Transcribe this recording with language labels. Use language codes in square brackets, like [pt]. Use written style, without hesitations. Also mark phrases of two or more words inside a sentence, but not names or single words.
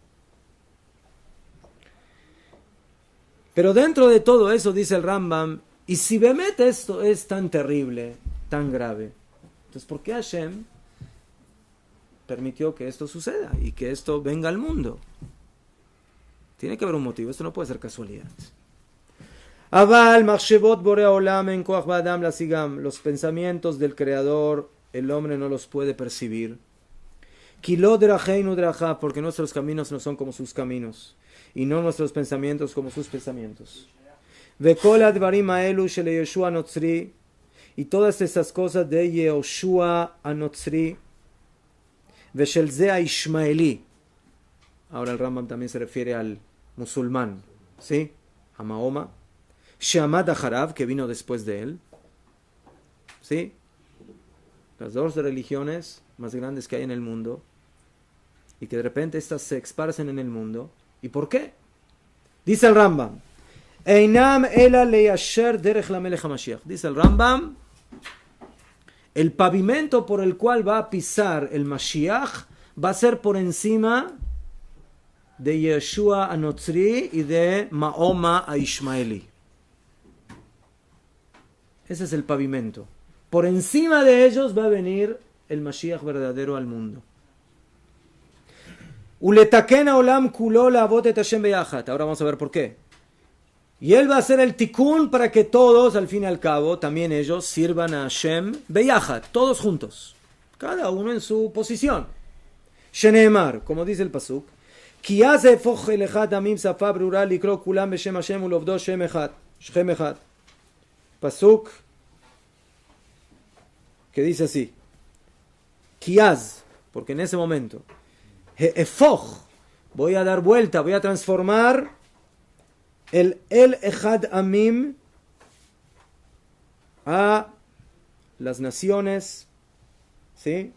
[es] Pero dentro de todo eso dice el Rambam, y si Bemet esto es tan terrible, tan grave, entonces ¿por qué Hashem permitió que esto suceda y que esto venga al mundo? Tiene que haber un motivo, esto no puede ser casualidad. [he] אבל מחשבות בורא עולם אין כח באדם להשיגם, [es] los pensamientos del Creador el hombre no los puede percibir. [he] כי לא דרכינו דרכה, [es] porque nuestros caminos no son como sus caminos y no nuestros pensamientos como sus pensamientos. [he] וכל הדברים האלו של ישוע הנוצרי, [es] y todas estas cosas de Yehoshua Anotzri, [he] ושל זה הישמעאלי. [es] Ahora el Rambam también se refiere al musulmán, ¿sí? A Mahoma. [he] שעמד אחריו, [es] que vino después de él. ¿Sí? Las 2 religiones más grandes que hay en el mundo, y que de repente estas se esparcen en el mundo. ¿Y por qué? Dice el Rambam, [he] אינם אלא ליישר דרך למלך המשיח. [es] Dice el Rambam, el pavimento por el cual va a pisar el Mashiach va a ser por encima de Yeshua Anotzri y de Mahoma a Ishmaeli. Ese es el pavimento. Por encima de ellos va a venir el Mashiach verdadero al mundo. [he] ולתקן עולם כולו לעבוד את השם ביחד. [es] Ahora vamos a ver por qué. Y él va a hacer el tikkun para que todos, al fin y al cabo, también ellos sirvan a Hashem beyachat, todos juntos, cada uno en su posición. [he] שנאמר, [es] como dice el pasuk, [he] כי אז אהפוך אל אחד עמים שפה ברורה לקרוא כולם בשם השם ולעבדו שם אחד, שם אחד. [es] Pasuk que dice así, Kiaz, porque en ese momento, Efoch, voy a dar vuelta, voy a transformar el [he] אחד עמים [es] a las naciones, ¿sí?